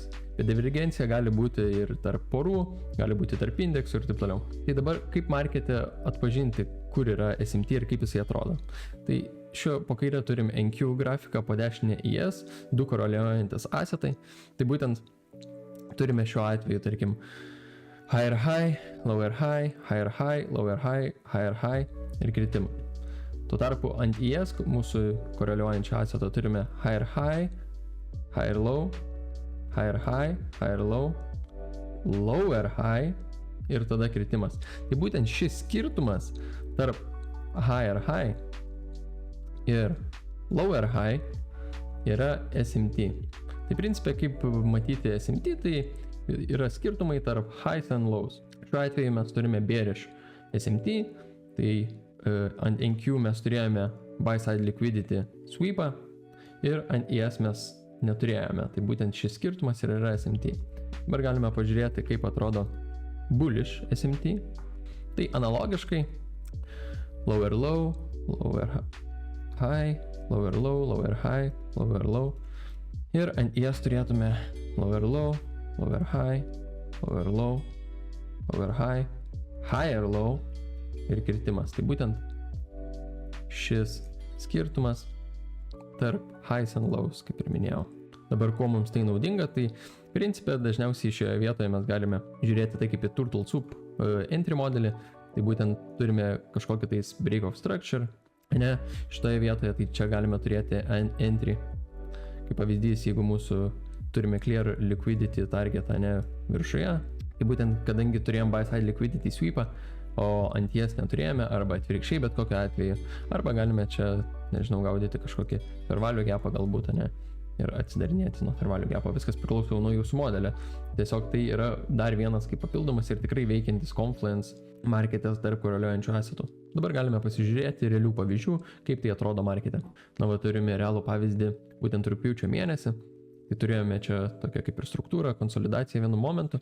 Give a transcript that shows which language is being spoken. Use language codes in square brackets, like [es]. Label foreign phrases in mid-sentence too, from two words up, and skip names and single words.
[lt] Bet divergencija gali būti ir tarp porų, gali būti tarp indeksų ir taip toliau. Tai dabar kaip markete atpažinti, kur yra SMT ir kaip jisai atrodo? Tai šio po kairę turim NQ grafiką, po dešinę ES, du koreliuojantis asetai. Tai būtent turime šiuo atveju, tarkim, [en] higher high, lower high, higher high, lower high, higher high [lt] ir kritimą. Tuo tarpu ant ES mūsų koreliuojančio aseto turime [en] higher high, higher low, higher high, higher low, lower high [lt] ir tada kritimas. Tai būtent šis skirtumas tarp [en] higher high [lt] ir [en] lower high [lt] yra SMT. Tai principė, kaip matyti SMT, tai yra skirtumai tarp [en] highs and lows. [lt] Šiuo atveju mes turime [en] bearish SMT, [lt] tai ant NQ mes turėjome [en] buy side liquidity sweepą [lt] ir ant ES mes neturėjome. Tai būtent šis skirtumas ir yra SMT. Dabar galime pažiūrėti, kaip atrodo [en] bullish SMT. [lt] Tai analogiškai [en] lower low, lower high, lower low, lower high, lower low. [lt] Ir ant ES turėtume [en] lower low, lower high, lower low, lower high, higher low [lt] ir kritimas. Tai būtent šis skirtumas tarp [en] highs and lows, [lt] kaip ir minėjau. Dabar kuo mums tai naudinga, tai principė dažniausiai šioje vietoje mes galime žiūrėti tai kaip į [en] Turtle Soup entry [lt] modelį. Tai būtent turime kažkokį tais [en] break of structure, [lt] ne, šitoje vietoje, tai čia galime turėti entry. Kaip pavyzdys, jeigu mūsų turime [en] clear liquidity targetą, [lt] ne, viršuje, tai būtent kadangi turėjom [en] buy side liquidity sweepą, [lt] o ant ties neturėjome, arba atvirkščiai bet kokiu atveju, arba galime čia, nežinau, gaudyti kažkokį [en] fair value gapą [lt] galbūt, ne, ir atsidarinėti nuo [en] fair value gapo. [lt] Viskas priklauso nuo jūsų modelio. Tiesiog tai yra dar vienas kaip papildomas ir tikrai veikiantis confluence marketas tarp koreliuojančių asetų. Dabar galime pasižiūrėti realių pavyzdžių, kaip tai atrodo markete. Na, va, turime realų pavyzdį būtent rugpjūčio mėnesį. Tai turėjome čia tokią kaip ir struktūrą, konsolidaciją vienu momentu.